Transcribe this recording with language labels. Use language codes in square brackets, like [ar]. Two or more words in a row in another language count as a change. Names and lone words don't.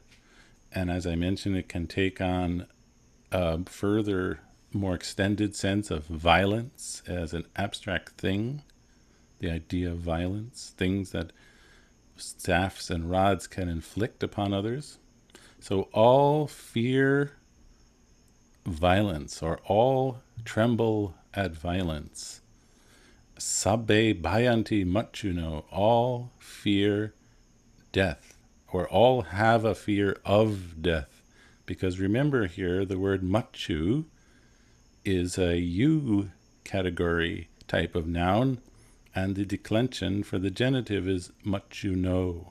[en] And as I mentioned, it can take on a further, more extended sense of violence as an abstract thing. The idea of violence, things that staffs and rods can inflict upon others. So all fear violence, or all tremble at violence. [pi] Sabbe bayanti machuno, [en] all fear death, or all have a fear of death. Because remember here, the word machu is a you category type of noun, and the declension for the genitive is machuno.